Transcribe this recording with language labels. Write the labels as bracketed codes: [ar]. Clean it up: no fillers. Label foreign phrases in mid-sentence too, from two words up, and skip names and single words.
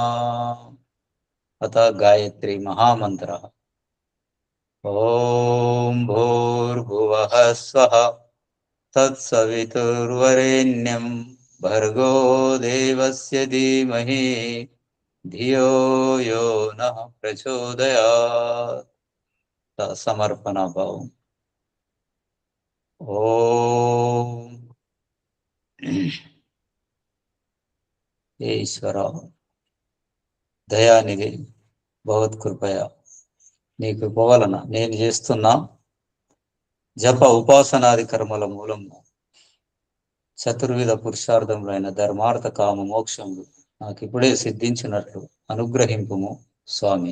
[sa] अतः गायत्री महामन्त्रः ॐ भूर्भुवः स्वः तत्सवितुर्वरेण्यं भर्गो देवस्य धीमहि धियो यो नः प्रचोदयात्. [te] సమర్పణ భావం. ఓం ఈశ్వర దయానిధి భగవత్కృపయ నీ కృప వలన నేను చేస్తున్నా జప ఉపాసనాది కర్మల మూలము చతుర్విధ పురుషార్థములైన ధర్మార్థ కామ మోక్షములు నాకు ఇప్పుడే సిద్ధించినట్లు అనుగ్రహింపుము స్వామి.